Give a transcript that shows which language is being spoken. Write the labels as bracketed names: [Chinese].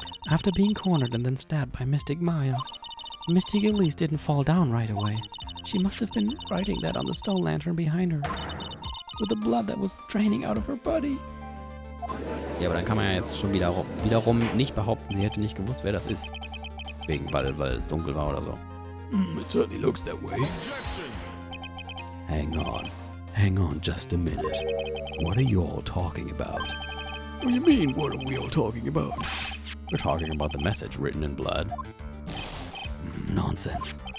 [English] After being cornered and then stabbed by Mystic Maya, Mystic Elise didn't fall down right away. She must have been writing that on the stone lantern behind her, with the blood that was draining out of her body. [German] Ja, aber dann kann man ja jetzt schon wiederum nicht behaupten, sie hätte nicht gewusst, wer das ist. Weil es dunkel war oder so. [English] It certainly looks that way. Hang on just a minute. What are you all talking about? What do you mean, what are we all talking about? We're talking about the message written in blood. Nonsense.